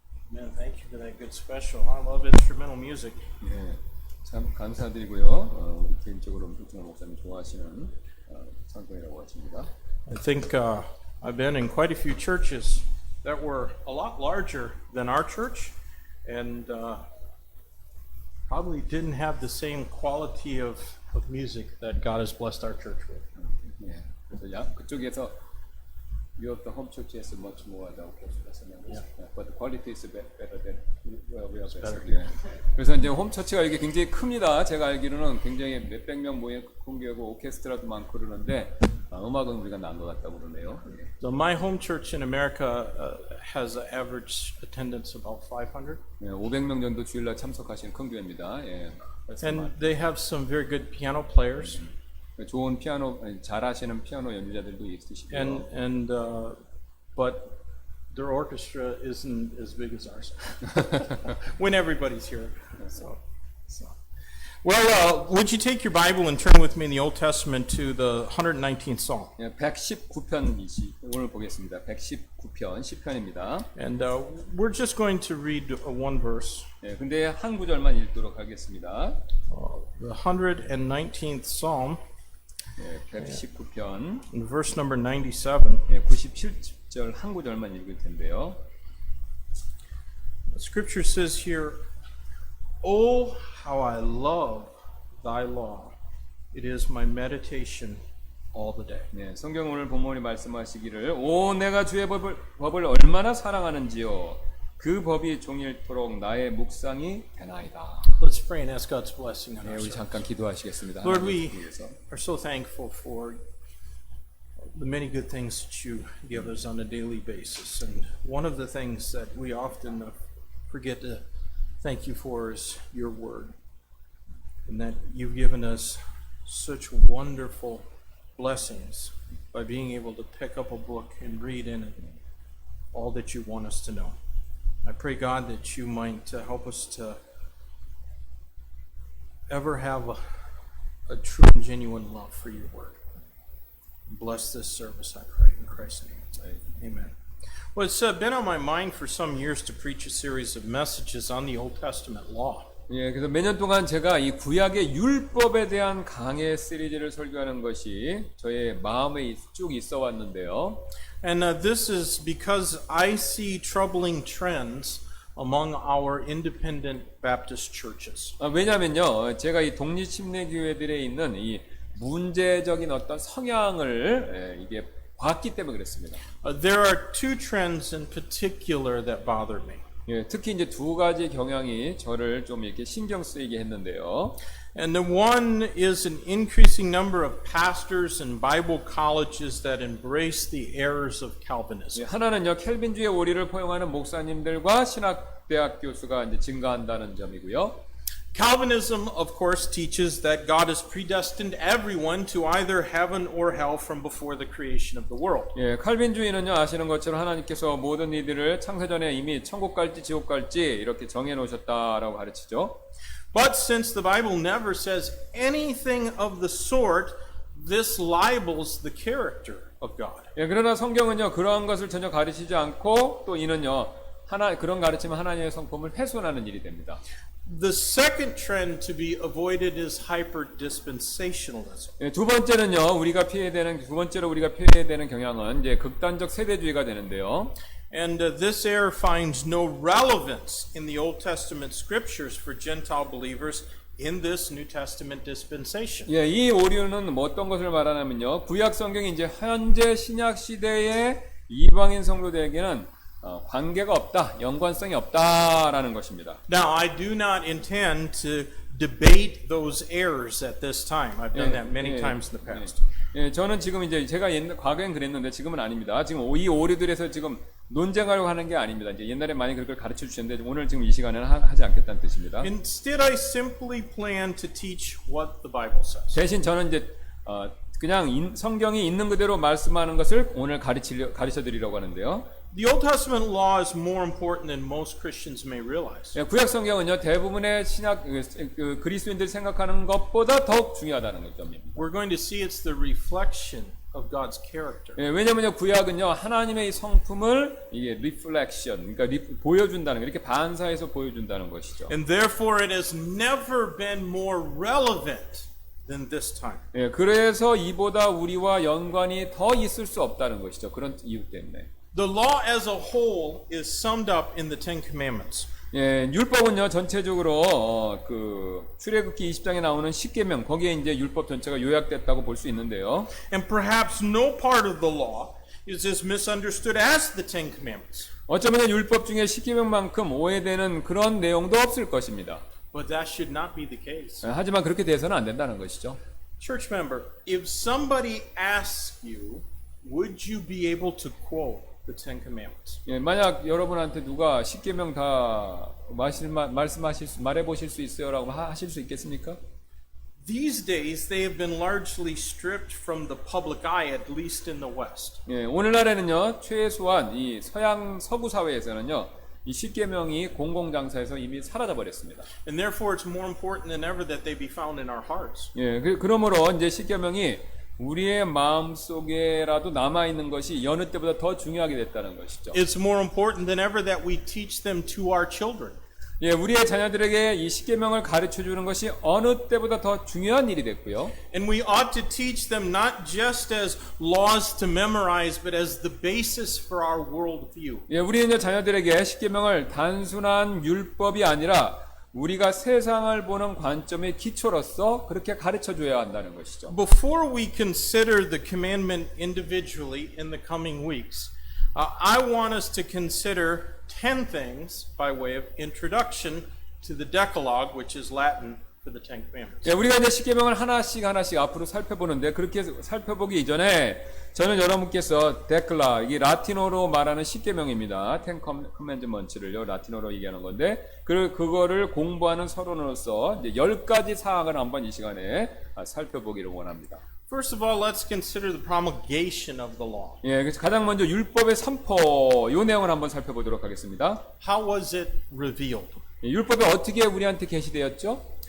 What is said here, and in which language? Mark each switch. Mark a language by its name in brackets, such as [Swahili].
[English] Amen. Thank you for that good special. I love instrumental music. [Korean] 예, 참 감사드리고요. 우리 개인적으로 우중호 목사님 좋아하시는 찬송이라고 하십니다. [English] I think I've been in quite a few churches that were a lot larger than our church, and probably didn't have the same quality of music that God has blessed our church with. [Korean] 예, 그래서 그쪽에서 [English] you of the home church has much more than but the quality is better than where we are better. [Korean] 예. 그래서 이제 홈 처치가 이게 굉장히 큽니다. 제가 알기로는 굉장히 몇백 명 모인 공개하고 오케스트라도 많고 그러는데 음악은 우리가 난 것 같다고 그러네요. 예. [English] So my home church in America has an average attendance about 500. [Korean] 예, 500명 정도 주일날 참석하시는 큰 교회입니다. 예. [English] And they have some very good piano players. [Korean] 좋은 피아노 잘하시는 피아노 연주자들도 있으시고요. [English] But their orchestra isn't as big as ours. When everybody's here. So. Well, would you take your Bible and turn with me in the Old Testament to the 119th Psalm? [Korean] 예, 119편 오늘 보겠습니다. 119편 10편입니다. [English] And we're just going to read one verse. [Korean] 예, 근데 한 구절만 읽도록 하겠습니다. [English] The 119th Psalm, [Korean] 예, 119편 [English] verse number 97. [Korean] 예, 97절 한 구절만 읽을 텐데요. [English] The scripture says here, "Oh, how I love thy law. It is my meditation all the day." [Korean] 네, 성경 오늘 본문이 말씀하시기를 오 내가 주의 법을 얼마나 사랑하는지요 그 법이 종일토록 나의 묵상이 되나이다. [English] Let's pray and ask God's blessing on [Korean] 네, [English] our [Korean] 우리 [English] service. [Korean] 잠깐 기도하시겠습니다. [English] Lord, we [Korean] 하나님을 위해서. [English] are so thankful for the many good things that you give us on a daily basis. And one of the things that we often forget to thank you for is your word. And that you've given us such wonderful blessings by being able to pick up a book and read in it all that you want us to know. I pray, God, that you might help us to ever have a true and genuine love for your word. Bless this service, I pray, in Christ's name. Amen. Well, it's been on my mind for some years to preach a series of messages on the Old Testament law. [Korean] 예, 그래서 몇 년 동안 제가 이 구약의 율법에 대한 강해 시리즈를 설교하는 것이 저의 마음에 쭉 있어 왔는데요. [English] And this is because I see troubling trends among our independent Baptist churches. [Korean] 왜냐면요, 제가 이 독립침례교회들에 있는 이 문제적인 어떤 성향을 이게 봤기 때문에 그랬습니다. [English] There are two trends in particular that bother me. [Korean] 예, 특히 이제 두 가지 경향이 저를 좀 이렇게 신경 쓰이게 했는데요. [English] And the one is an increasing number of pastors and Bible colleges that embrace the errors of Calvinism. [Korean] 예, 하나는요, 켈빈주의 오리를 포용하는 목사님들과 신학대학 교수가 이제 증가한다는 점이고요. [English] Calvinism, of course, teaches that God has predestined everyone to either heaven or hell from before the creation of the world. [Korean] 예, 칼빈주의는요, 아시는 것처럼 하나님께서 모든 이들을 창세전에 이미 천국 갈지 지옥 갈지 이렇게 정해 놓으셨다라고 가르치죠. [English] But since the Bible never says anything of the sort, this libels the character of God. [Korean] 예, 그러나 성경은요, 그러한 것을 전혀 가르치지 않고 또 이는요, 그런 가르치면 하나님의 성품을 훼손하는 일이 됩니다. [English] The second trend to be avoided is hyper-dispensationalism. [Korean] 예, 두 번째로 우리가 피해야 되는 경향은 이제 극단적 세대주의가 되는데요. [English] And this error finds no relevance in the Old Testament scriptures for Gentile believers in this New Testament dispensation. [Korean] 예, 이 오류는 뭐 어떤 것을 말하냐면요, 구약 성경이 이제 현재 신약 시대의 이방인 성도들에게는 관계가 없다, 연관성이 없다라는 것입니다. [English] Now, I do not intend to debate those errors at this time. I've done that many times in the past. [Korean] 예, 저는 지금 이제 제가 과거엔 그랬는데 지금은 아닙니다. 지금 이 오류들에서 지금 논쟁하려고 하는 게 아닙니다. 이제 옛날에 많이 그걸 가르쳐 주셨는데 오늘 지금 이 시간에는 하지 않겠다는 뜻입니다. [English] Instead, I simply plan to teach what the Bible says. [Korean] 대신 저는 이제 그냥 성경이 있는 그대로 말씀하는 것을 오늘 가르쳐 드리려고 하는데요. [English] The Old Testament law is more important than most Christians may realize. [Korean] 예, 구약 성경은요, 대부분의 신약 그리스도인들이 생각하는 것보다 더욱 중요하다는 점입니다. [English] We're going to see it's the reflection of God's character. [Korean] 예, 왜냐면요 구약은요 하나님의 이 성품을 이게 reflection, 그러니까 보여준다는 거, 이렇게 반사해서 보여준다는 것이죠. And therefore it has never been more relevant than this time. 예, 그래서 이보다 우리와 연관이 더 있을 수 없다는 것이죠. 그런 이유 때문에. [English] The law as a whole is summed up in the Ten Commandments. [Korean] 예, 율법은요 전체적으로 그 출애굽기 20장에 나오는 10계명 거기에 이제 율법 전체가 요약됐다고 볼 수 있는데요. [English] And perhaps no part of the law is as misunderstood as the Ten Commandments. [Korean] 어쩌면 율법 중에 10계명만큼 오해되는 그런 내용도 없을 것입니다. [English] But that should not be the case. [Korean] 예, 하지만 그렇게 돼서는 안 된다는 것이죠. [English] Church member, if somebody asks you, would you be able to quote the Ten Commandments? [Korean] 예, 만약 여러분한테 누가 10계명 다 말해보실 수 있어요라고 하실 수 있겠습니까? [English] These days, they have been largely stripped from the public eye, at least in the West. [Korean] 예, 오늘날에는요 최소한 이 서구 사회에서는요 이 10계명이 공공장사에서 이미 사라져 버렸습니다. [English] And therefore, it's more important than ever that they be found in our hearts. [Korean] 예, 그러므로 이제 10계명이 우리의 마음 속에라도 남아 있는 것이 여느 때보다 더 중요하게 됐다는 것이죠. [English] It's more important than ever that we teach them to our children. [Korean] 예, 우리의 자녀들에게 이 10계명을 가르쳐 주는 것이 어느 때보다 더 중요한 일이 됐고요. [English] And we ought to teach them not just as laws to memorize, but as the basis for our worldview. [Korean] 예, 우리는 자녀들에게 10계명을 단순한 율법이 아니라 우리가 세상을 보는 관점의 기초로서 그렇게 가르쳐 줘야 한다는 것이죠. [English] Before we consider the commandment individually in the coming weeks, I want us to consider 10 things by way of introduction to the Decalogue, which is Latin for the Ten Commandments. [Korean] 예, 우리가 이제 10계명을 하나씩 앞으로 살펴보는데 그렇게 살펴보기 이전에 저는 여러분께서 데클라, 이 라틴어로 말하는 10계명입니다. [English] Ten Commandments [Korean] 를요 라틴어로 얘기하는 건데 그거를 공부하는 서론으로서 이제 10가지 사항을 한번 이 시간에 살펴보기를 원합니다. [English] First of all, let's consider the promulgation of the law. [Korean] 예, 그래서 가장 먼저 율법의 선포 이 내용을 한번 살펴보도록 하겠습니다. [English] How was it revealed? [Korean] 예, 율법이 어떻게 우리한테 계시되었죠?